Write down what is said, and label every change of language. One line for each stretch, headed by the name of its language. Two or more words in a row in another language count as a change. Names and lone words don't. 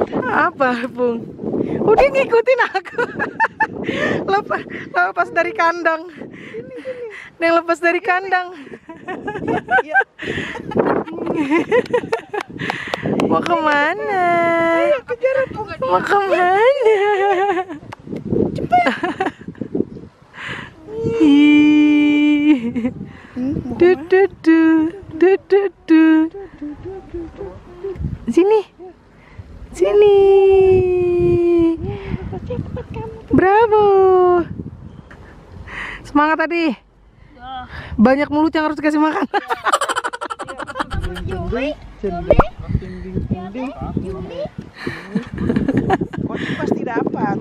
Indonesian: Apa, Bung? Udah ngikutin aku. Lepas dari kandang. Ada yang lepas dari kandang. Iya. Mau kemana? Kejar aku. Mau kemana? Ih. Du du du du du du. Sini. Sini. Bravo. Semangat tadi. Banyak mulut yang harus dikasih makan. Pocong pasti dapat.